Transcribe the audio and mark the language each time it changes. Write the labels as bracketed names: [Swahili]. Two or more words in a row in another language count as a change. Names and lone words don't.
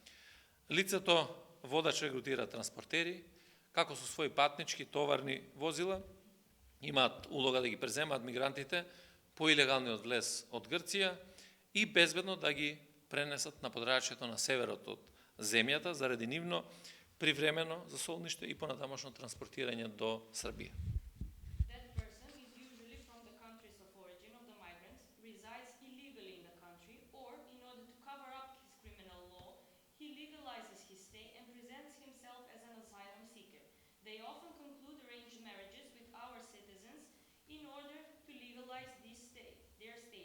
[Macedonian] Лицето водач регрутира транспортери, како со своји патнички товарни возила, имаат улога да ги преземаат мигрантите по илегалниот влез од Грција и безбедно да ги пренесат на подрачјето на северот од земјата заради нивно привремено засолниште и понатамошно транспортирање до Србија. [English] That person is usually from the countries of origin of the migrants, resides illegally in the country, or in order to cover up his criminal law, he legalizes his stay and presents himself as an asylum seeker. They often conclude arranged marriages with our citizens in order to legalize their stay.